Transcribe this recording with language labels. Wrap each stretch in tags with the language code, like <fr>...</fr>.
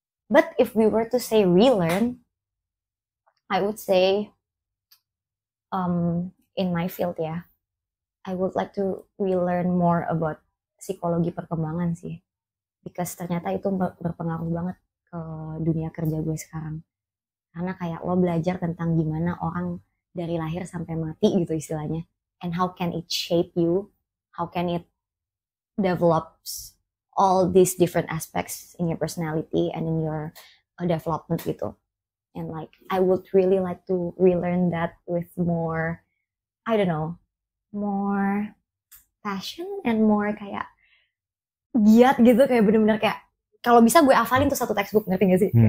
<en>But if we were to say relearn, I would say in my field ya, I would like to relearn more about</en> <id>psikologi perkembangan sih. Because ternyata itu berpengaruh banget ke dunia kerja gue sekarang. Karena kayak lo belajar tentang gimana orang dari lahir sampai mati gitu istilahnya.</id> <en>And how can it shape you? How can it develops all these different aspects in your personality and in your development gitu. And like, I would really like to relearn that with more, I don't know, more passion and more</en> <id>kayak giat gitu, kayak bener-bener kayak, kalau bisa gue hafalin tuh satu textbook, ngerti gak sih?</id>